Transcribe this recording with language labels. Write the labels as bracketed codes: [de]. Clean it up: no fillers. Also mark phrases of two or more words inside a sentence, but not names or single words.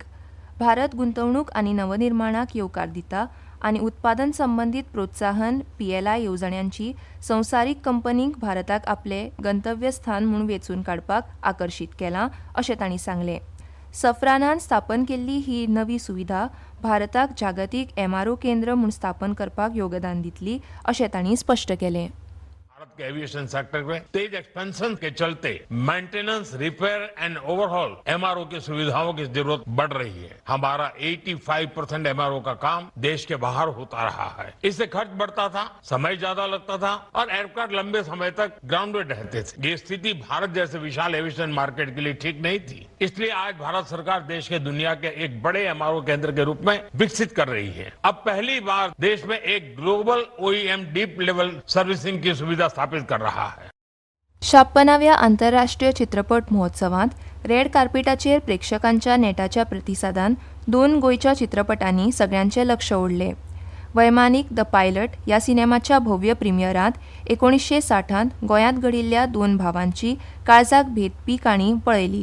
[kok] भारत गुंतवणूक आनी नवनिर्माणाक येवकार दिता आनी उत्पादन संबंदीत प्रोत्साहन PLI येवजण्यांची संवसारीक कंपनींक भारताक आपले गंतव्य स्थान म्हूण वेंचून काडपाक आकर्शीत केलां अशें तांणी सांगलें. सफरानान स्थापन केल्ली ही नवी सुविधा भारताक जागतीक MRO केंद्र म्हूण स्थापन करपाक योगदान दितली अशें तांणी स्पश्ट केलें. [hi] भारत के [en] aviation sector [hi] में तेज एक्सपेंशन के चलते [en] maintenance, repair and overhaul [hi] MRO की सुविधाओं की जरूरत बढ़ रही है. हमारा 85% MRO का काम देश के बाहर होता रहा है. इससे खर्च बढ़ता था, समय ज्यादा लगता था और एयरक्राफ्ट लंबे समय तक ग्राउंडेड रहते थे. ये स्थिति भारत जैसे विशाल [en] aviation market [hi] के लिए ठीक नहीं थी. इसलिए आज भारत सरकार देश के दुनिया के एक बड़े MRO केंद्र के रूप में विकसित कर रही है. अब पहली बार देश में एक [en] global OEM deep level servicing [hi] की सुविधा स्थापित कर रहा है. [kok] 56व्या आंतरराष्ट्रीय चित्रपट महोत्सवांत रेड कार्पेटाचेर प्रेक्षकांच्या नेटाच्या प्रतिसादान 2 गोंयच्या चित्रपटांनी सगळ्यांचें लक्ष ओडलें. वैमानीक द पायलट ह्या सिनेमाच्या भव्य प्रिमियरांत 1960त गोंयांत घडिल्ल्या 2 भावांची काळजाक भेदपी काणी पळयली.